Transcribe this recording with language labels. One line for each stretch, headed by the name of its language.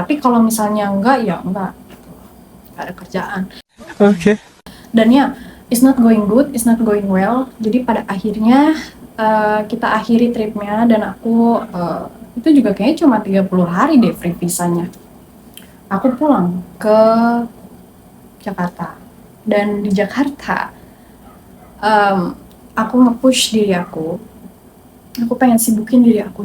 Indonesian: Tapi kalau misalnya enggak, ya enggak ada kerjaan. Oke. Dan ya,
English: it's not going good, it's not going well.
Indonesian: Jadi pada akhirnya kita akhiri tripnya, dan aku itu juga kayaknya cuma 30 hari deh free visanya. Aku pulang ke Jakarta, dan di Jakarta aku nge-push diri aku pengen sibukin diri aku.